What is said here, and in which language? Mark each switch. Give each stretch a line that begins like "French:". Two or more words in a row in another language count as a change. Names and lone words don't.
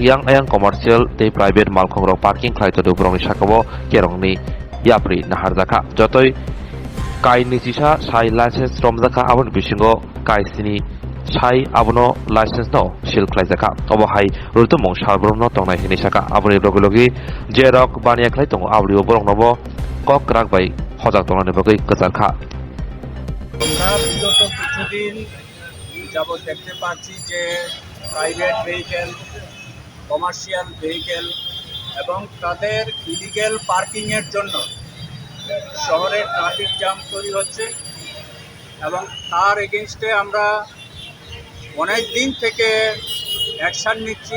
Kok Borok: Yang Ayang Commercial te Private Malkon Rok Parking Klaito Dubrong Rishako Kerongni Yapri Naharzaka Jotoi Kai Nisisha Sai License Romzaka Abon Bishingo Kai Sini Sai abono license no shil khlaijaka obohai rutumong salbromno tongnai hini saka aboni logilogi je rok baniya khlai tongo ablio borok nobo kok rak bai hojak tongnani bagui kacharkha
Bangla: আমরা বিগত কিছুদিন যাবৎ দেখতে পাচ্ছি যে
English: private vehicle, commercial vehicle
Bangla: এবং তাদের
English: illegal parking
Bangla: জন্য শহরে
English: traffic jam
Bangla: তৈরি হচ্ছে এবং তার এগেনস্টে আমরা অনেক দিন থেকে অ্যাকশান নিচ্ছি।